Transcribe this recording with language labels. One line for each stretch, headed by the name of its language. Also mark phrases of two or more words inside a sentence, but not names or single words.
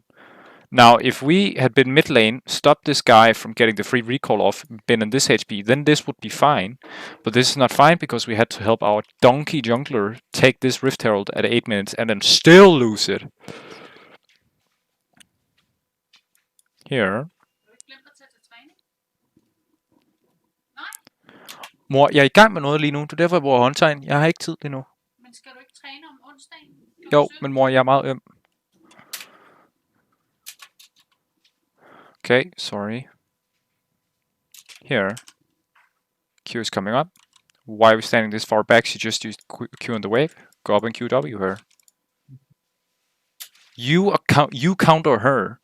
English: Now, if we had been mid lane, stopped this guy from getting the free recall off, been in this HP, then this would be fine. But this is not fine because we had to help our donkey jungler take this Rift Herald at 8 minutes and then still lose it. Here.
Danish: Mor, jeg er i gang med noget lige nu. Det er derfor, jeg bruger håndtegn. Jeg har ikke tid lige nu. Men skal du ikke træne om onsdagen? Jo, men mor, jeg er meget øm.
English: Okay, sorry. Here. Q is coming up. Why are we standing this far back? She just used Q in the wave. Go up and QW her. You counter her.